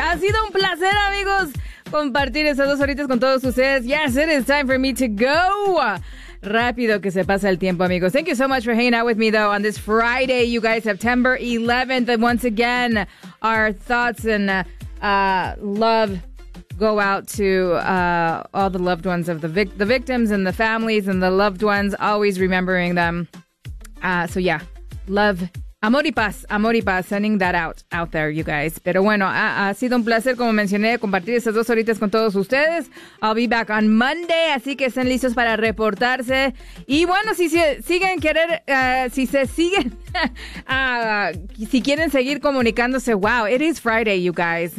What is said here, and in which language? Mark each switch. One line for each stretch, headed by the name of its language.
Spanish: Ha sido un placer, amigos, compartir estas dos horitas con todos ustedes.
English: Yes, it is time for me to go.
Spanish: Rápido que se pasa el tiempo, amigos.
English: Thank you so much for hanging out with me, though, on this Friday, you guys, September 11th. And once again, our thoughts and love go out to all the loved ones of the victims and the families and the loved ones, always remembering them. So, yeah, love.
Spanish: Amor y paz,
English: sending that out there, you guys.
Spanish: Pero bueno, ha sido un placer, como mencioné, compartir estas dos horitas con todos ustedes.
English: I'll be back on Monday,
Spanish: así que estén listos para reportarse. Y bueno, si quieren seguir comunicándose,
English: wow, it is Friday, you guys.